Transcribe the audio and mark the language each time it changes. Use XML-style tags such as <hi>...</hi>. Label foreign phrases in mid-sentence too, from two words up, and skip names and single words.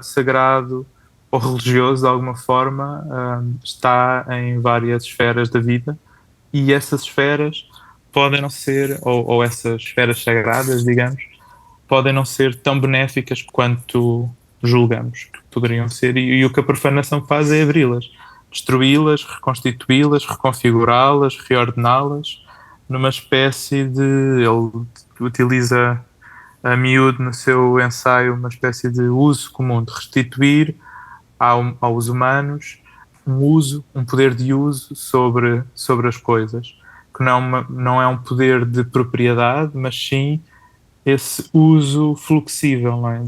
<pt>sagrado ou religioso de alguma forma está em várias esferas da vida, e essas esferas podem não ser, ou essas esferas sagradas, digamos, podem não ser tão benéficas quanto julgamos que poderiam ser, e o que a profanação faz é abri-las, destruí-las, reconstituí-las, reconfigurá-las, reordená-las, numa espécie de... Ele utiliza a miúdo no seu ensaio uma espécie de uso comum, de restituir aos humanos um poder de uso sobre as coisas, que não é um poder de propriedade, mas sim esse uso fluxível, não é?</pt>